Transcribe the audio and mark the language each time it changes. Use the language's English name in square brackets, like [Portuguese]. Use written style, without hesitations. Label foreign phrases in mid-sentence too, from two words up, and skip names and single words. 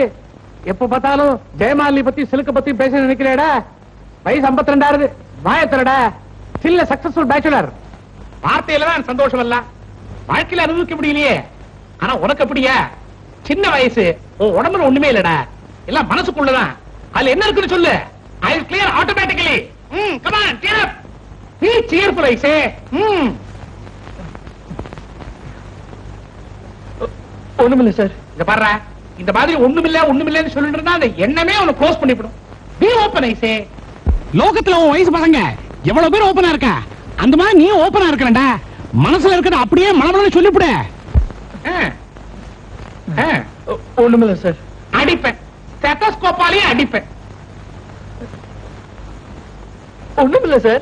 [Tamil] எப்ப பார்த்தாலும் ஜெயமாலினி பத்தி சிலுக்க பத்தி பேச நினைக்கிறேடா. வயசு 52 வாயத்தரடா. சில்ல [English] successful bachelor. [Tamil] வார்த்தையில தான் சந்தோஷம் இல்ல, வாழ்க்கையில அனுபவிக்க முடியலையே. ஆனா உனக்கு அப்படியா? சின்ன வயசு, உன் உடம்புல ஒண்ணுமே இல்லடா, எல்லாம் மனசுக்குள்ளதான். அதுல என்ன இருக்குன்னு சொல்லு. [English] I will clear automatically. come on, cheer up. Be cheerful, I say. [Tamil] ஒண்ணுமில்ல சார். இத பாரு, இந்த மாதிரி ஒண்ணுமில்லன்னு சொல்லிட்டு இருந்தா அந்த எண்ணமே அவனை க்ளோஸ் பண்ணிவிடும். [English] Be open, I say. [Tamil] லோகத்துல உன் வயசு பசங்க எவ்வளவு பேர் ஓபனா இருக்கா, அந்த மாதிரி நீ ஓபனா இருக்கறடா. மனசுல இருக்கிறத அப்படியே மனமளவு சொல்லிவிடு. ஒண்ணுமில்ல சார். அடிப்பேன், ஸ்டெத்தோஸ்கோப்பாலே அடிப்பேன். ஒண்ணுமில்ல சார்.